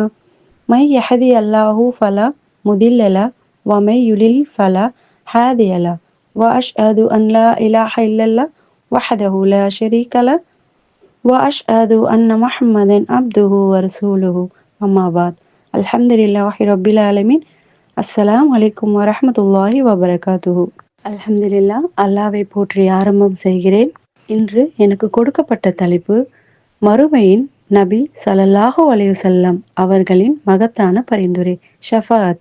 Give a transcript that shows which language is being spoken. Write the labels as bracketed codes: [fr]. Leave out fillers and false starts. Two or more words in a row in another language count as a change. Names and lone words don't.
[ar] من يهدي الله فلا مضل له ومن يضلل فلا هادي له. وأشهد أن لا إله إلا الله وحده لا شريك له وأشهد أن محمدا عبده ورسوله. أما بعد. الحمد لله رب العالمين. السلام عليكم ورحمة الله وبركاته. [ta] அல்ஹம்துலில்லாஹ், அல்லாஹ்வை போற்றி ஆரம்பம் செய்கிறேன். இன்று எனக்கு கொடுக்கப்பட்ட தலைப்பு மறுமையின் நபி [ar] صلى الله عليه وسلم [ta] அவர்களின் மகத்தான பரிந்துரை, ஷஃபாஅத்.